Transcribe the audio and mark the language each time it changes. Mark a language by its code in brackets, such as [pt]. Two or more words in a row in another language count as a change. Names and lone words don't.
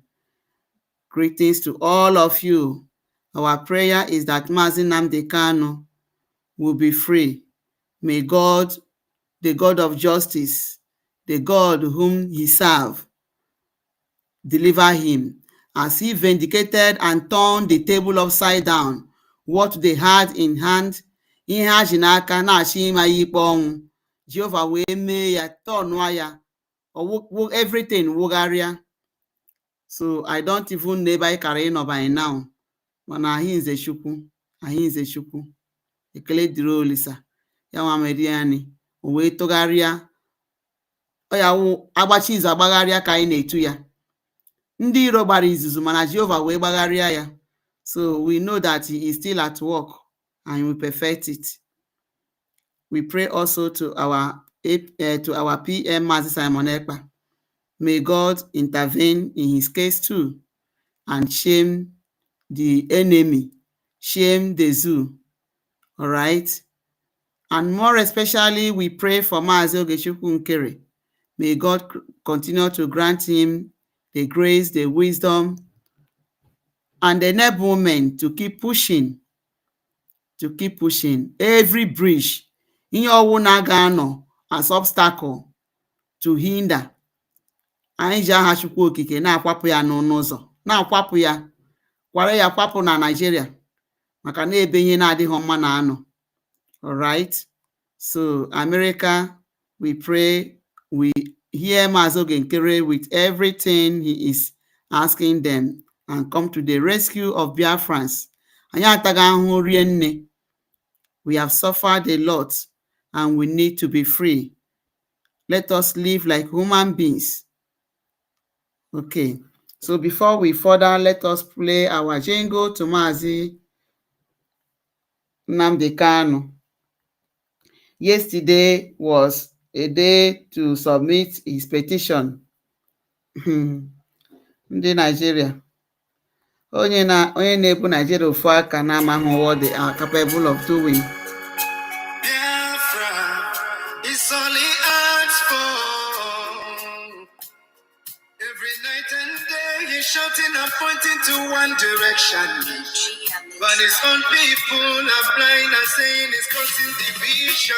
[en] Greetings to all of you. Our prayer is that Mazi Nnamdi Kanu will be free. May God, the God of justice, the God whom he served, deliver him, as he vindicated and turned the table upside down. What they had in hand, [ig] ihe ha ji n'aka na-achị ịma ya ikpe ọnwụ. Jehovah wee mee ya, tọnụọ ya, everything wugharịa. [en] So I don't even know [ig] ebe anyị kara ịnọ [en] by now. [ig] Mana anyị nze Chukwu. Ekele dịrị Olisa. Ya nwa mere ya ni, o wee tụgharịa. Ọ ya wụ agbachi izu agbagharịa ka anyị na-etu ya. Ndị iro gbara izuzu mana Jehovah wee gbagharịa ya. [en] So we know that he is still at work and will perfect it. We pray also to our PM Mazi Simon Ekpa. May God intervene in his case too and shame the enemy, shame the zoo. All right. And more especially, we pray for Mazi Ogechukwu Nkere. May God continue to grant him the grace, the wisdom, and the enablement to keep pushing. Every bridge in your own agano as obstacle to hinder. [ig] Anyị ji aha Chukwu Okike na-akwapụ ya n'ọnụ ụzọ, na-akwapụ ya, kwara ya kwapụ na Nigeria, maka na ebe ihe na-adịghị mma na anọ. [en] All right. So America, we pray, we hear Mazi Nkere with everything he is asking them and come to the rescue of Biafrans. [ig] Anyị ataghị ahụhụ rie nne. [en] We have suffered a lot and we need to be free. Let us live like human beings. Okay, so before we further, let us play our jingle to Mazi Nnamdi Kanu. Yesterday was a day to submit his petition. [ig] Ndị Nigeria. Onye na-ebu Nigeria ofu aka na-amaghị [en] what they are capable of doing. Biafra is all he asks for. Every night and day he's shouting and pointing to one direction. But his own people are blind and saying it's causing division.